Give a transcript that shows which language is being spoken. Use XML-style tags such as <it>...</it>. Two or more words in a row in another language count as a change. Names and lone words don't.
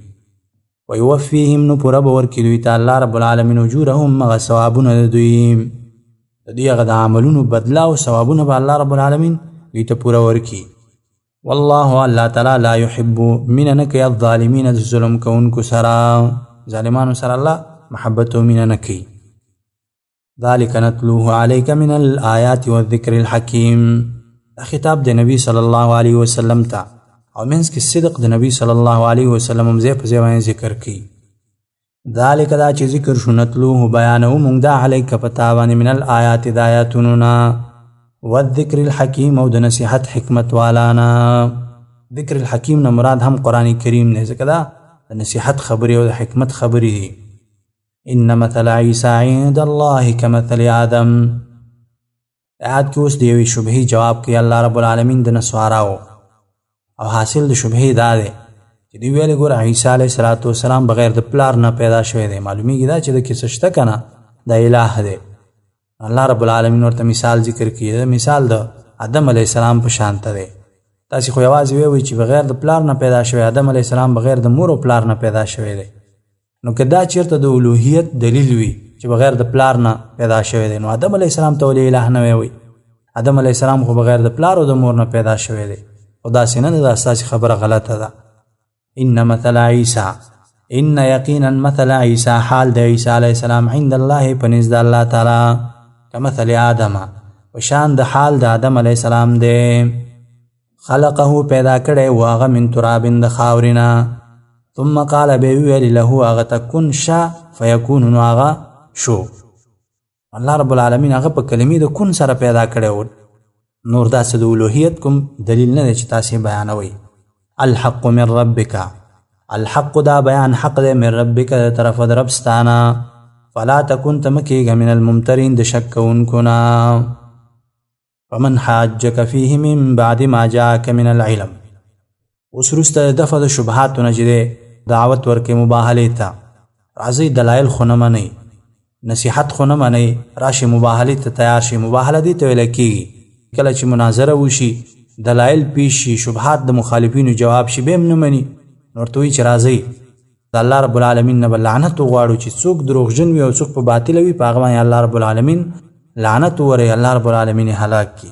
<ps>ویوفیهم نو پوره به ورکړي دوی ته</ps> <ar>الله رب العالمین</ar> <ps>اجورهم هغه ثوابونه د دوی د دوی هغه د عملونو بدله او ثوابونه به</ps> <ar>الله رب العالمین</ar> <ps>دوی ته پوره ورکړي.</ps> <ar>والله الله تعالی لا يحب</ar> <ps>مینه نه کوي الظالمین د ظلم کوونکو سره ظالمانو سره الله محبت او مینه نه کوي.</ps> <ar>ذلك نتلوه عليك من الآيات والذكر الحكيم</ar> <ps>دا خطاب د نبی</ps> <ar>صلی الله علیه وسلم</ar> <ps>ته او منځ کې صدق د نبی</ps> <ar>صلی الله علیه وسلم</ar> <ps>هم ځای په ځای باندې ذکر کوي. ذلك دا چې ذکر شو نتلوه بیانو مونږ دا علیک پتا باندې</ps> <ar>من الآیات</ar> <ps>د آیاتونو نه</ps> <ar>والذکر الحکیم</ar> <ps>او د نصیحت حکمت والانا.</ps> <ar>ذکر الحکیم</ar> <ps>نه مراد هم قرآن کریم نه ځکه دا د نصیحت خبرې او د حکمت خبرې دي.</ps> <ar>ان مثل عیسی عند الله کمثل آدم.</ar> <ps>آیات کې اوس د یوې شبهې جواب کوي</ps> <ar>الله رب العالمین</ar> <ps>د نصاراو او حاصل د شبهې دا دی چې دوی ویلې ګوره عیسی</ps> <ar>علیه السلام</ar> <ps>بغیر د پلار نه پیدا شوی دی. معلومیږي دا چې د کې څه شته که نه دا الہ دی.</ps> <ar>الله رب العالمین</ar> <ps>ورته مثال ذکر کړي دا مثال د آدم</ps> <ar>علیه السلام</ar> <ps>په شانته دی. تاسې خو یوازې ووایئ چې بغیر د پلار نه پیدا شوی آدم</ps> <ar>علیه السلام</ar> <ps>بغیر د مور او پلار نه پیدا شوی دی. نو که دا چېرته د الوهیت دلیل وي چې بغیر د پلار نه پیدا شوی دی نو آدم</ps> <ar>علیه السلام</ar> <ps>ته ولې الہ نه وی؟ آدم</ps> <ar>علیه السلام</ar> <ps>خو بغیر د پلار او د مور نه پیدا شوی دی. خو داسې نه ده دا ستاسې خبره غلطه ده.</ps> <ar>ان مثل عیسی</ar> <ps>ان یقینا مثل عیسی حال د عیسی</ps> <ar>علیه السلام عند الله</ar> <ps>په نزد الله تعالی</ps> <ar>کمثل آدم</ar> <ps>وشان د حال د آدم</ps> <ar>علیه السلام</ar> <ps>دی. خلقه پیدا کړی و هغه</ps> <ar>من تراب</ar> <ps>د خاورینه</ps> <ar>ثم قال</ar> <ps>به ویل له هغه ته</ps> <ar>کن شا فیکون</ar> <ps>نو هغه شو.</ps> <ar>الله رب العالمین</ar> <ps>هغه په کلمې د کن سره پیدا کړی و. نور داسې د الوهیت کوم دلیل نه دی چې تاسې بیانوئ.</ps> <ar>الحق من ربک</ar> <ps>الحق دا بیان حق دی</ps> <ar>من ربک</ar> <ps>د طرفه د رب ستانه</ps> <ar>فلا تکن</ar> <ps>ته مه کېږه</ps> <ar>من الممترین</ar> <ps>د شک کوونکو نه.</ps> <ar>ومن حاجک فیه من بعد ما جاءک من العلم.</ar> <ps>اوس وروسته د دفع د شبهاتو نه چې دی دعوت ورکړي مباهلې ته. راځئ دلایل خو نه منئ نصیحت خو نه منئ راشئ مباهلې ته تیار شئ. مباهله دې ته ویله کېږي کله چې مناظره وشي دلایل پیش شي شبهات د مخالفینو جواب شي بیا هم نه مني نو ورته وایي چې راځئ د</ps> <ar>الله رب العالمین</ar> <ps>نه به لعنت وغواړو چې څوک دروغجن وي او څوک په باطله وي په هغه باندې</ps> <ar>الله رب العالمین</ar> <ps>لعنت ووروي</ps> <ar>الله رب العالمین</ar> <ps>یې هلاک کړي.</ps>